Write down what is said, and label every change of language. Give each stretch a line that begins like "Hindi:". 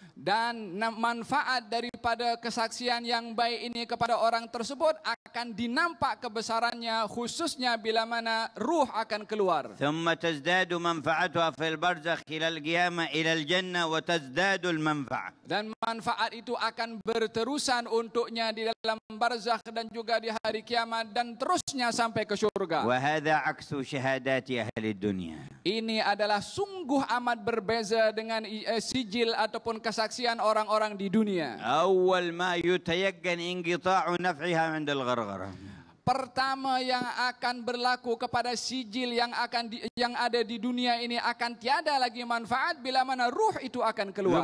Malay: Dan manfaat daripada kesaksian yang baik ini kepada orang tersebut akan dinampak kebesarannya, khususnya bila mana ruh akan keluar.
Arabic: ثم تزداد منفعتها في البرزخ إلى القيامة إلى الجنة وتزداد المنفعة.
Malay: Dan manfaat itu akan berterusan untuknya di dalam barzakh dan juga di hari kiamat dan terusnya sampai ke syurga.
Arabic: وهذا عكس شهادات أهل الدنيا.
Malay: Ini adalah sungguh amat berbeza dengan sijil ataupun kesaksian orang-orang di dunia.
Arabic: أول ما يتيقن انقطاع نفعها عند الغرغرة.
Malay: Pertama yang akan berlaku kepada sijil yang ada di dunia ini akan tiada lagi manfaat bila mana ruh itu akan keluar.